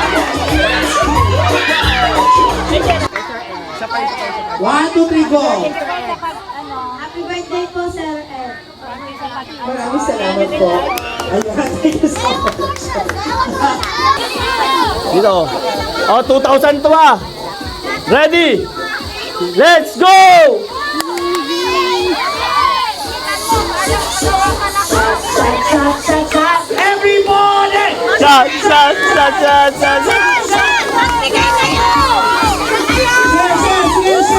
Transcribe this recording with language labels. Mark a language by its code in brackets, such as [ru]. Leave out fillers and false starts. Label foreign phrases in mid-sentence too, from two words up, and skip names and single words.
[en] One, two, three, go! [tl] Maraming salamat po. Ayan, [en] thank you so much. [tl] Dito. Oh, 2,000 to ah. [en] Ready? Let's go! Everybody! Shot, shot, shot, shot, shot, shot. [tl] Magbigay kayo! Sige,